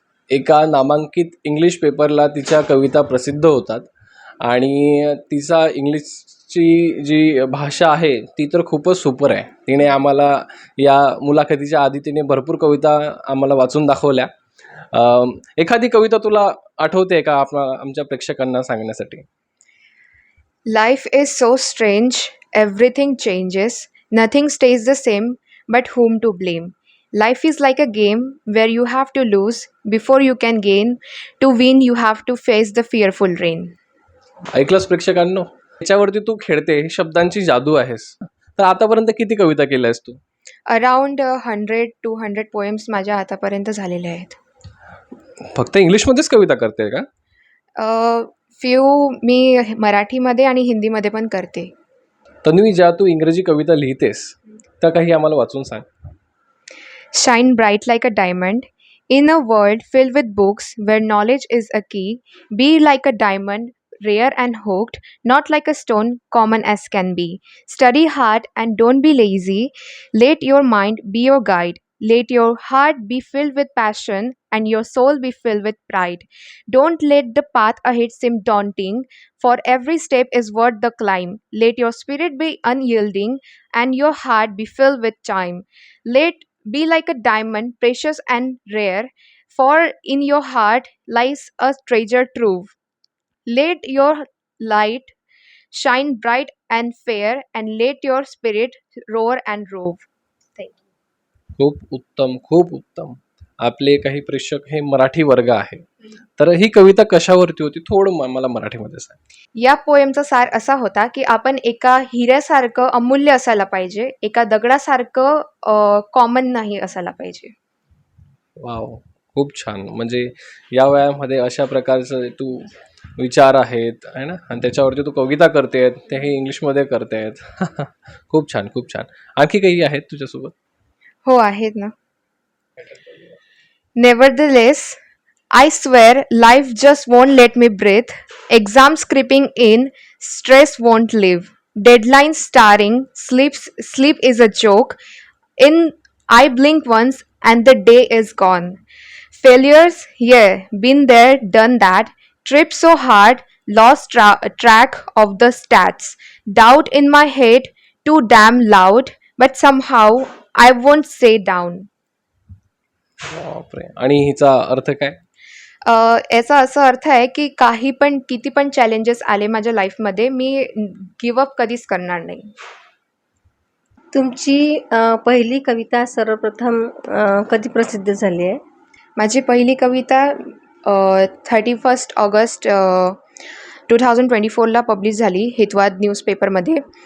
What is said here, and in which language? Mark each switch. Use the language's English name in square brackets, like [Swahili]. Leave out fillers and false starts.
[Marathi] एका नामांकित इंग्लिश पेपरला तिच्या कविता प्रसिद्ध होतात आणि तिचा इंग्लिशची जी भाषा आहे ती तर खूपच सुपर आहे. तिने आम्हाला या मुलाखतीच्या आधी तिने भरपूर कविता आम्हाला वाचून दाखवल्या. एखादी कविता तुला आठवते का आमच्या प्रेक्षकांना सांगण्यासाठी? [English] Life is so strange, everything changes, nothing stays the same, but whom to blame? Life is like a game where you have to lose before you can gain. To win, you have to face the fearful rain. [Marathi] ऐकलंस प्रेक्षकांनो? त्याच्यावरती तू खेळते, ही शब्दांची जादू आहेस. तर आतापर्यंत किती कविता केल्यास तू? अराउंड 100-200 पोएम्स माझ्या आतापर्यंत झालेले आहेत. फक्त इंग्लिशमध्येच कविता करते का? फ्यू मी मराठीमध्ये आणि हिंदीमध्ये पण करते. तन्वी, ज्या तू इंग्रजी कविता लिहितेस त्या काही आम्हाला वाचून सांग. [English] Shine bright like a diamond in a world filled with books where knowledge is a key. Be like a diamond, rare and hooked, not like a stone, common as can be. Study hard and don't be lazy. Let your mind be your guide. Let your heart be filled with passion and your soul be filled with pride. Don't let the path ahead seem daunting, for every step is worth the climb. Let your spirit be unyielding and your heart be filled with time. Let be like a diamond, precious and rare, for in your heart lies a treasure true. Let your light shine bright and fair, and let your spirit roar and rove. Thank you. [Marathi] खूप उत्तम, खूप उत्तम. आपले काही प्रेक्षक हे मराठी वर्ग आहे, तर ही कविता कशावरती होती? थोडं मला मराठीमध्ये सांग. या पोएमचा सार असा होता की आपण एका हिऱ्यासारखं अमूल्य असायला पाहिजे, एका दगडासारखं कॉमन नाही असायला पाहिजे. वाव, खूप छान. म्हणजे या वयामध्ये अशा प्रकारचे तू विचार आहेत आहे ना, आणि त्याच्यावरती तू कविता करतेत, तेही इंग्लिशमध्ये करतेत. खूप छान, खूप छान. आणखी काही आहेत तुझ्यासोबत? हो आहेत ना. [English] Nevertheless, I swear life just won't let me breathe. Exams creeping in, stress won't leave. Deadlines starring, sleep is a joke. In I blink once and the day is gone. Failures, yeah, been there, done that. Tripped so hard, lost track of the stats. Doubt in my head, too damn loud, but somehow I won't stay down. [Marathi] बापरे. आणि हिचा अर्थ काय? याचा असा अर्थ आहे की किती पण चॅलेंजेस आले माझ्या लाईफमध्ये, मी गिवअप कधीच करणार नाही. तुमची पहिली कविता सर्वप्रथम कधी प्रसिद्ध झाली आहे? माझी पहिली कविता 31 ऑगस्ट 2024ला पब्लिश झाली हितवाद न्यूजपेपरमध्ये.